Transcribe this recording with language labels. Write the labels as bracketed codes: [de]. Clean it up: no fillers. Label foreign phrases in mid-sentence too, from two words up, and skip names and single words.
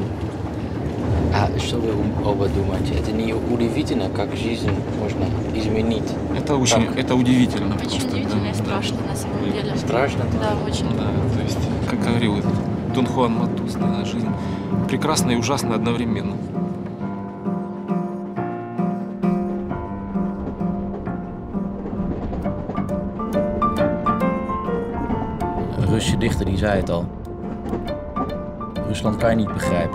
[ru] А что вы оба думаете? Это не удивительно, как жизнь можно изменить? Это очень, Как? это удивительно. Очень просто, удивительно и да, страшно, на самом деле. Страшно? Да, очень. Да, то есть, как говорил Дон Хуан Матус, да, жизнь прекрасна и ужасна одновременно. [nl] Russische dichter die zei het al. Rusland kan je niet begrijpen.